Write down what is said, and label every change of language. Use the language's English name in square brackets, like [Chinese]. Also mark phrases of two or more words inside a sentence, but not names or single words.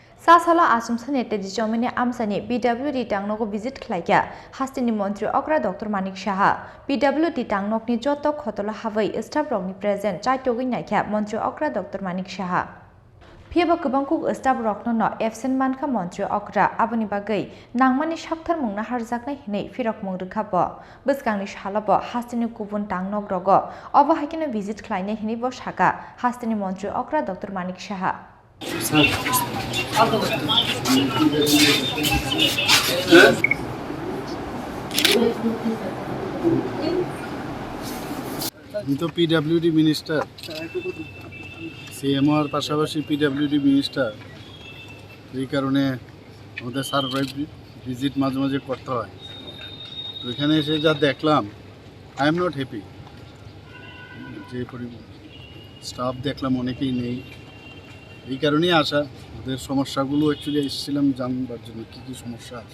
[Kok Borok] Chasalo Achumsa Netaji Chowmuhani Amsani PWD Tangnogo visit Khlaikha Hasteni Mantri Okra Dr.Manik Saha PWD Tangnogni joto khotolo habai staff rokni present chaitogui naikha Mantri Okra Dr.Manik Saha Phiaba kubangkuk staff rokno no absent mankha Mantri Okra aboni bagai nangmani sakthar mungna harjaknai hinai firok mung rwkhabo bwskangni salabo Hasteni kubun Tangnog rogo obo haikino visit khlainai hinai bo saka Hasteni Mantri Okra Dr.Manik Saha [Hindi] तो PWD मिनिस्टर CMO और पाशापाशी PWD मिनिस्टर [Bangla] এই কারণে আমাদের সারপ্রাইজ ভিজিট মাঝে মাঝে করতে হয়। তো এখানে এসে যা দেখলাম [English] I am not happy. [Bangla] যে স্টাফ দেখলাম অনেকেই নেই, এই কারণেই আসা। ওদের সমস্যাগুলো অ্যাকচুয়ালি এসেছিলাম জানবার জন্য কী কী সমস্যা আছে।